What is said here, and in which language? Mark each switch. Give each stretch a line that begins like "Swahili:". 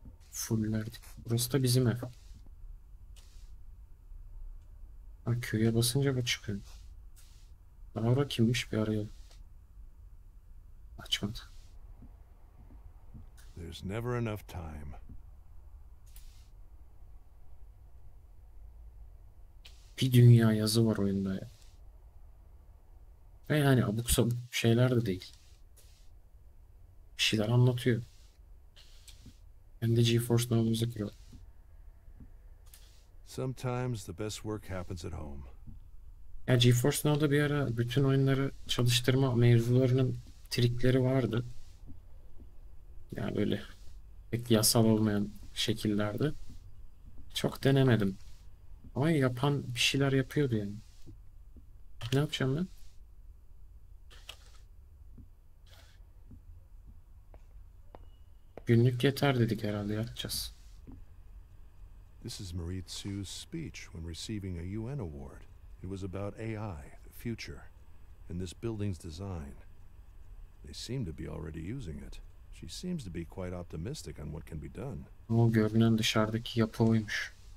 Turkish: Fulllerdik. Burası da bizim ev. Ha, köye basınca bu çıkıyor. Laura kimmiş bir arayalım. Açmadı.
English: There's never enough time.
Turkish: Bir dünya yazı var oyunda ya. Ve yani abuk sabuk şeyler de değil. Bir şeyler anlatıyor. Ben de GeForce Now müzik yok.
English: Sometimes the best work happens at home.
Turkish: Ya GeForce Now'da bir ara bütün oyunları çalıştırma mevzularının trikleri vardı. Ya böyle pek yasal olmayan şekillerde. Çok denemedim. Ama yapan bir şeyler yapıyordu yani. Ne yapacağım ben? Günlük yeter dedik herhalde, yapacağız.
English: This is Marie Tsu's speech when receiving a UN award. It was about AI, the future, and this building's design. They seem to be already using it. She seems to be quite optimistic on what can be done.
Turkish: O görünen dışarıdaki yapı oymuş.